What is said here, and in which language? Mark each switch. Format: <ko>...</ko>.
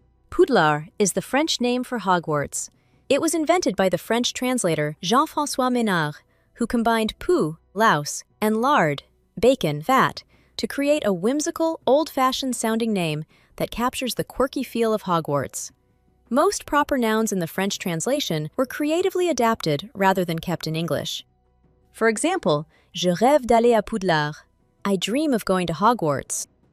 <en>Poudlard is the French name for Hogwarts. It was invented by the French translator Jean-François Ménard, who combined pou, louse, and lard bacon, fat, to create a whimsical, old-fashioned sounding name that captures the quirky feel of Hogwarts. Most proper nouns in the French translation were creatively adapted rather than kept in English. For example,</en> <fr>je rêve d'aller à Poudlard.</fr> <en>I dream of going to Hogwarts.</en>